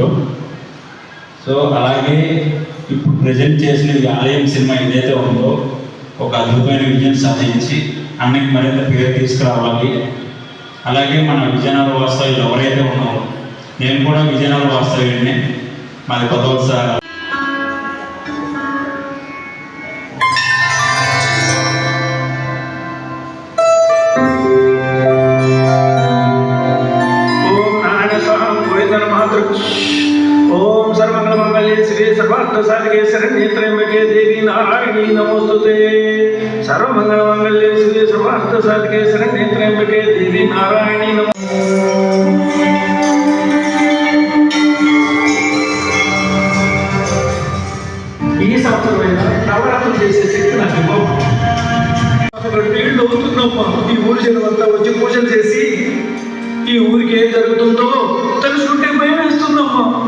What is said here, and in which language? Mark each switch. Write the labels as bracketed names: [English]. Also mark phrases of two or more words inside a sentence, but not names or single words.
[Telugu] సో అలాగే ఇప్పుడు ప్రజెంట్ చేసిన ఈ ఆలయం సినిమా ఏదైతే ఉందో ఒక అద్భుతమైన విజయం సాధించి అన్నికి మరింత పేరు తీసుకురావాలి. అలాగే మన విజయనగర వాస్తవ్యులు ఎవరైతే ఉన్నారో, నేను కూడా విజయనగర వాస్తవ్యుడిని, మాది కొత్త [Sanskrit] ओम सर्वमंगलमांगल्ये शिवे सर्वार्थसाधिके शरण्ये त्र्यंबके देवी नारायणी नमोस्तुते सर्वमंगलमांगल्ये शिवे सर्वार्थसाधिके शरण्ये त्र्यंबके देवी नारायणी [Telugu] ఈ సంవత్సరమైన నవరాత్రులు చేసే శక్తి నాకు ఇవ్వవు. 2 ఏళ్ళు అవుతుందమ్మా ఈ ఊరి జనమంతా వచ్చి పూజలు చేసి ఈ ఊరికి ఏం జరుగుతుందో తెలుసుకుంటే భయం వేస్తుందమ్మా.